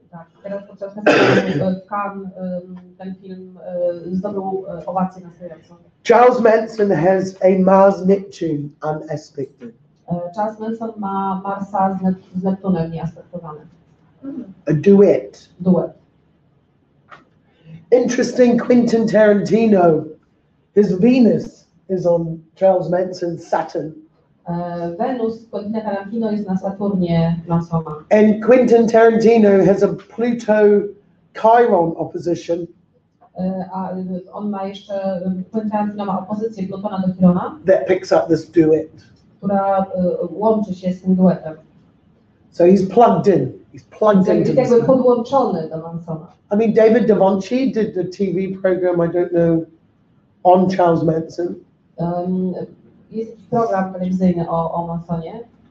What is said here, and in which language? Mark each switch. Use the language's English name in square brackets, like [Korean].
[Polish] Tak, teraz podczas festiwalu w Cannes ten film zdobył owację na stojąco. [English] Charles Manson has a Mars Neptune unaspected. [Polish] Charles Manson ma Marsa z Neptunem nieaspektowanym. [English] A duet. [Polish] Duet. [English] Interesting, Quentin Tarantino, his Venus is on Charles Manson's Saturn. [Polish] Wenus Quentina Tarantino jest na Saturnie Mansona. [English] And Quentin Tarantino has a Pluto-Chiron opposition. [Polish] A on ma jeszcze, Quentin Tarantino ma opozycję Plutona do Chirona, [English] that picks up this duet. [Polish] Która łączy się z tym duetem. [English] So he's plugged in. He's plugged into [Polish] jest jakby podłączony do Mansona. [English] I mean, David Da Vinci did the TV program, I don't know, on Charles Manson. [Polish] Jest program telewizyjny o Mansonie.